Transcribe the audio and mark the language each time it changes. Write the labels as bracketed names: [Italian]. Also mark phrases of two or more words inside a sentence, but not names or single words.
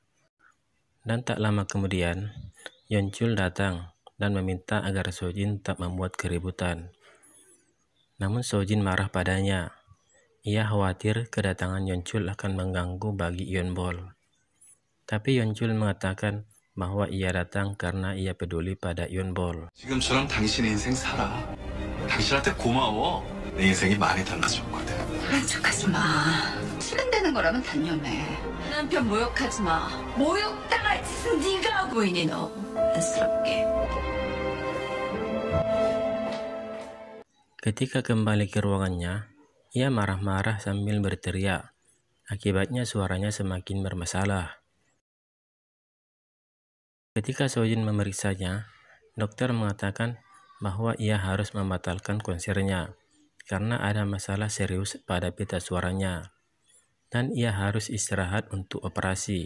[Indonesian] Dan tak lama kemudian, Yeonchul datang dan meminta agar Sojin tak membuat keributan. Namun Sojin marah padanya. Ia khawatir kedatangan Yeonchul akan mengganggu bagi Yeonbol. Tapi Yeonchul mengatakan bahwa ia datang karena ia peduli pada Yeonbol. [Korean] 지금처럼 당신 인생 살아. 당신한테 고마워. 내 인생이 많이 달라졌거든. 그런 척하지 마. 실현되는 거라면 단념해. 남편 모욕하지 마. 모욕당할 짓은 네가 하고 있니 너. 안쓰럽게. [Indonesian] Ketika kembali ke ruangannya, ia marah-marah sambil berteriak. Akibatnya suaranya semakin bermasalah. Ketika Sojin memeriksanya, dokter mengatakan bahwa ia harus membatalkan konsernya karena ada masalah serius pada pita suaranya dan ia harus istirahat untuk operasi.